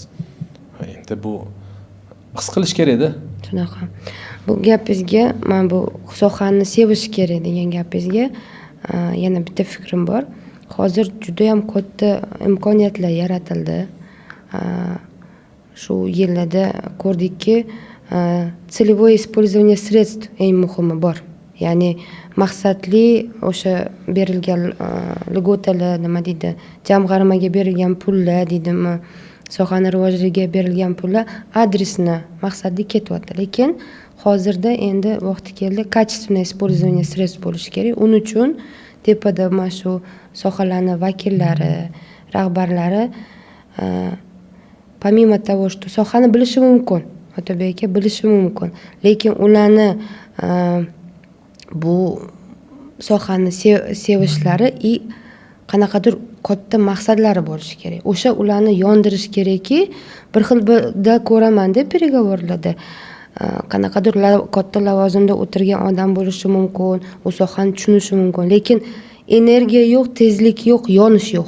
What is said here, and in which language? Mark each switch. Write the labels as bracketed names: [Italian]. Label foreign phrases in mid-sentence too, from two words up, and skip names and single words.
[Uzbek] Endi bu his qilish kerak-da. Shunaqa. Bu gapingizga, men bu sohani sevish kerak degan gapingizga yana bitta fikrim bor. Hozir juda ham katta imkoniyatlar yaratildi. Shu yillarda ko'rdikki, [Russian] целевое использование средств [Uzbek] eng muhimi bor. Ya'ni maqsadli o'sha berilgan lьготаlar, nima deydi, jamg'armaga berilgan pullar deydimi, sohani rivojiga berilgan pullar adresni maqsadli ketyapti. Lekin hozirda endi vaqti keldi, [Russian] качественное использование средств [Uzbek] bo'lishi kerak. Uning uchun tepada mana shu sohalarning vakillari, rahbarlari [Russian] помимо того, что [Uzbek] sohani bilishi mumkin, Otabek aka bilishi mumkin, lekin ularni bu sohani sevishlari qanaqadir katta maqsadlari bo'lishi kerak. O'sha ularni yondirish kerakki, bir xilda ko'raman deb переговорlarda qanaqadir katta lavozimda o'tirgan odam bo'lishi mumkin, u sohani tushunishi mumkin, lekin energiya yo'q, tezlik yo'q, yonish yo'q.